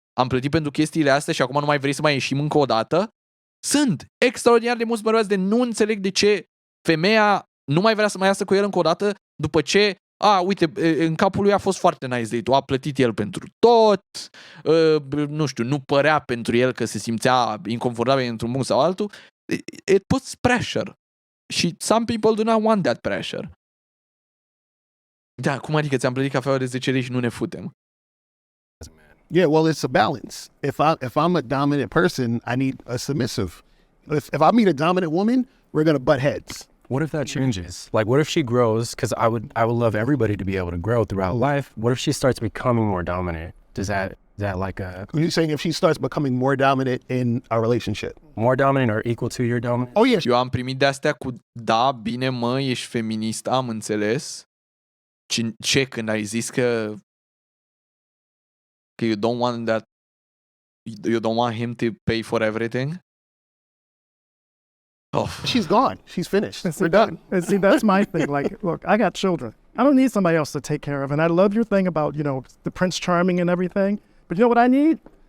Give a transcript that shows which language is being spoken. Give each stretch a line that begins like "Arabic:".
Romanian: Am plătit pentru chestiile astea și acum nu mai vrei să mai ieșim încă o dată? Sunt extraordinar de mulți bărbați de nu înțeleg de ce femeia nu mai vrea să mai iasă cu el încă o dată după ce uite, în capul lui a fost foarte nice date-ul, a plătit el pentru tot, nu știu, nu părea pentru el că se simțea inconfortabil într-un punct sau altul.
English: It puts pressure. Și some people do not want that pressure.
Romanian: Da, cum adică ți-am plătit cafeaua de 10 lei și nu ne futem?
English: Yeah, well, it's a balance. If I'm a dominant person, I need a submissive. If I meet a dominant woman, we're gonna butt heads. What if that changes? Like, what if she grows? Because I would love everybody to be able to grow throughout life. What if she starts becoming more dominant? Is that like a? Are you saying if she starts becoming more dominant in a relationship? More dominant or equal to your dominant? Oh yeah.
Romanian: Eu am primit de astea cu da, bine mă, ești feminist, am înțeles. Ce când ai zis că
English: you don't want him to pay for everything? Oh. She's gone. She's finished. And see, We're done. And see, that's my thing. Like, look, I got children. I don't need somebody else to take care of. And I love your thing about, the Prince Charming and everything. But you know what I need?